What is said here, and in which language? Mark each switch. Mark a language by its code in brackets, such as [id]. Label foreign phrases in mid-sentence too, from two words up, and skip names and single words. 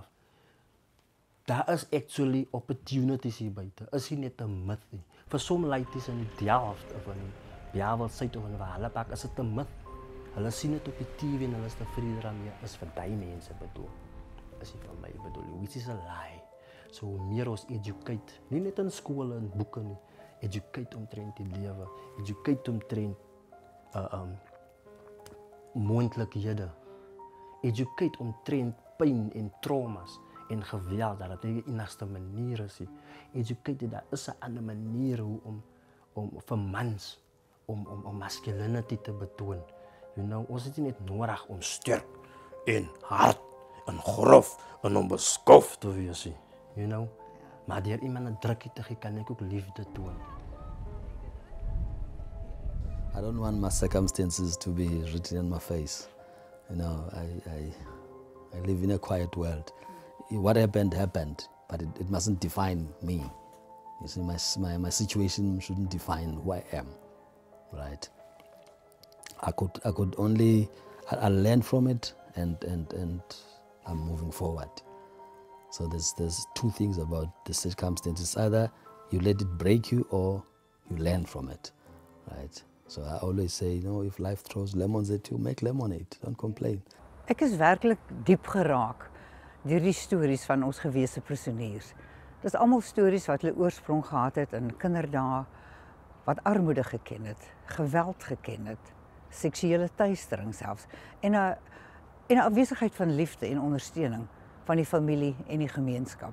[af] Daar is actually opportunities hier buite. Is nie net 'n myth nie. Vir sommige laities in Delft of in Bellville Suid of in Wallapak is dit 'n myth. Hulle sien dit op die TV en hulle is tevrede daarmee. Is vir daai mense bedoel. Is nie vir my bedoel. [en] Which is a lie. [af] So hoe meer ons educate, nie net in skole en boeke nie. Educate omtrent die lewe. Educate omtrent moontlikhede. Educate omtrent pyn en traumas en geweld, dat dit die enigste manier is. Educate, daar is 'n ander manier om vir mans om masculinity te betoon. [en] You know, [af] ons het nie net nodig om sterk en hard en grof en onbeskof te wees nie. [en] You know, [af] maar deur iemand 'n drukkie te gee, kan ek ook liefde toon. [en] I don't want my circumstances to be written on my face. You know, I live in a quiet world. What happened, happened, but it mustn't define me. You see, my situation shouldn't define who I am, right? I could only, I learn from it and I'm moving forward. So there's two things about the circumstances. Either you let it break you or you learn from it, right? So I always say, you know, if life throws lemons at you, make lemonade, don't complain. [af] Ek is werklik diep geraak deur die stories van ons gewese prisoniers. Dis almal stories wat hulle oorsprong gehad het in kinderdae, wat armoede geken het, geweld geken het, seksuele teistering selfs, en 'n afwesigheid van liefde en ondersteuning van die familie en die gemeenskap.